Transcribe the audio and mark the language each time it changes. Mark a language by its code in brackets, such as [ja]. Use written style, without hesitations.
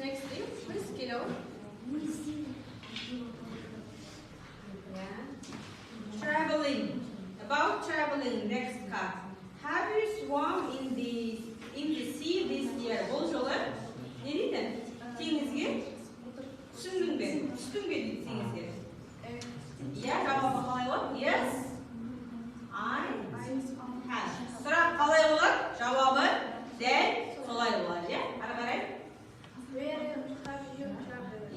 [en] Next week, please, kiddo. Yeah. Traveling. About traveling. Next card. Have you swum in the sea this year? [kk] Бұл жолы не дейді? Теңізге түсіндің бе? Түстің бе дейді теңізге? Иә, жауабы қалай болады? [en] Yes. I have. [kk] Сұрақ қалай болады? Жауабы дәл солай болады, иә? Ары қарай. [en] Where have you traveled?